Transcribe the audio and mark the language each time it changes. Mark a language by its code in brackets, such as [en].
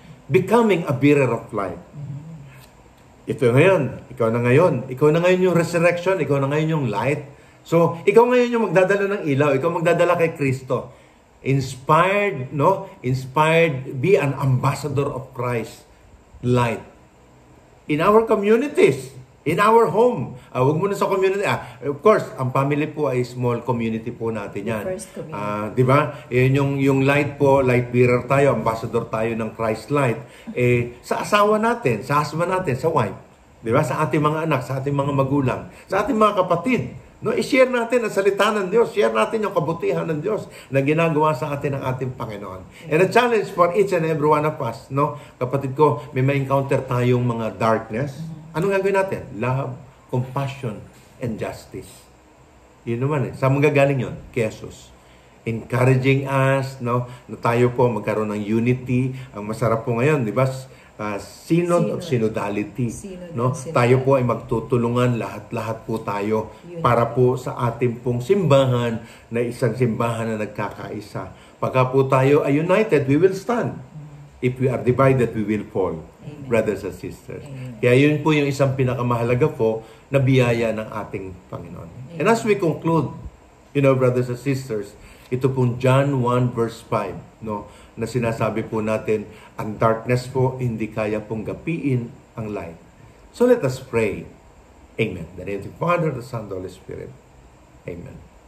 [en] Becoming a bearer of light. [tl] Ito ngayon, ikaw na ngayon yung resurrection, ikaw na ngayon yung light. So, ikaw ngayon yung magdadala ng ilaw, ikaw magdadala kay Kristo. [en] Inspired, be an ambassador of Christ, light. In our communities, in our home. [tl] Huwag muna sa community. [en] Of course, [tl] ang family po ay small community po natin yan. [en] First community. [tl] Di ba? Yung light po, light bearer tayo, ambassador tayo ng Christ light. Sa asawa natin, sa husband natin, sa wife. Di ba? Sa ating mga anak, sa ating mga magulang, sa ating mga kapatid. No, i-share natin ang salita ng Diyos. Share natin yung kabutihan ng Diyos na ginagawa sa atin ng ating Panginoon. [en] And a challenge for each and every one of us, no? [tl] Kapatid ko, may ma-encounter tayong mga darkness. Anong gagawin natin? [en] Love, compassion, and justice. [tl] Yun naman Saan magagaling yun? Jesus. [en] Encouraging us, [tl] no? Na tayo po magkaroon ng unity. Ang masarap po ngayon, di ba? Synod of synodality. No? Tayo po ay magtutulungan, lahat po tayo para po sa ating pong simbahan na isang simbahan na nagkakaisa. Pagka po tayo ay united, [en] we will stand. If we are divided, we will fall. Amen. Brothers and sisters. Amen. [tl] Kaya yun po yung isang pinakamahalaga po na biyaya ng ating Panginoon. [en] Amen. And as we conclude, brothers and sisters, [tl] ito pong John 1 verse 5, no? Na sinasabi po natin, ang darkness po hindi kaya pong gapiin ang light. [en] So let us pray. Amen. The name of the Father, the Son, the Holy Spirit. Amen.